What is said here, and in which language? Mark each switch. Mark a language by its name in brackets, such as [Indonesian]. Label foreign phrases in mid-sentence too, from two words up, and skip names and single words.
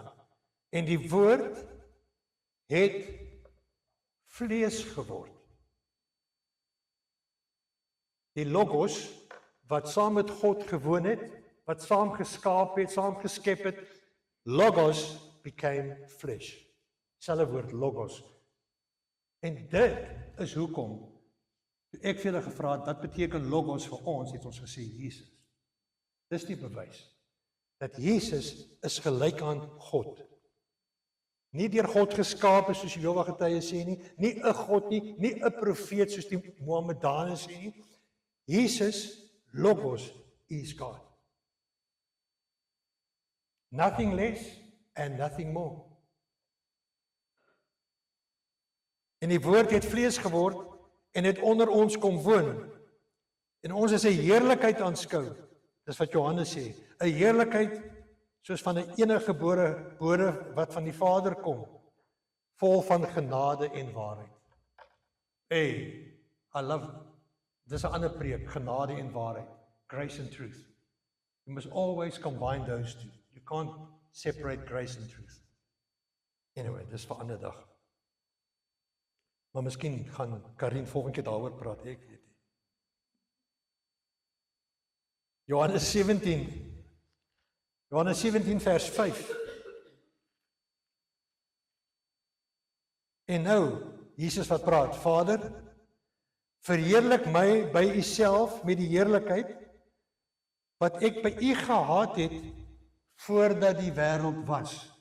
[Afrikaans] En die woord het vlees geword. Die Logos, wat saam met God gewoon het, wat saam geskaap het, saam geskep het, [English] Logos became flesh. [Afrikaans] Selfe woord, Logos. En dit is hoekom, toe ek vir julle gevra het, wat beteken Logos vir ons, het ons gesê, Jesus. Dis die bewys, dat Jesus is gelyk aan God. Nie deur God geskaap is, soos die Jehova getuies sê nie 'n God nie, nie 'n profeet soos die Mohammedanes sê nie. Jesus, Logos, is God. [English] Nothing less and nothing more. [Afrikaans] En die woord het vlees geword en het onder ons kom woon. En ons is 'n heerlikheid aanskou. Dis wat Johannes sê, 'n heerlikheid soos van 'n eniggebore bode wat van die Vader kom, vol van genade en waarheid. [English] Hey, I love, [Afrikaans] dis 'n ander preek, genade en waarheid, [English] grace and truth. You must always combine those two. You can't separate grace and truth. Anyway, [Afrikaans] dis vir 'n ander dag. Maar miskien gaan Karin volgende keer daaroor praat, ek weet nie. Johannes 17 Johannes 17 vers 5. En nou, Jesus wat praat, Vader, verheerlik my by U self met die heerlikheid wat ek by U gehad het voordat die wêreld was.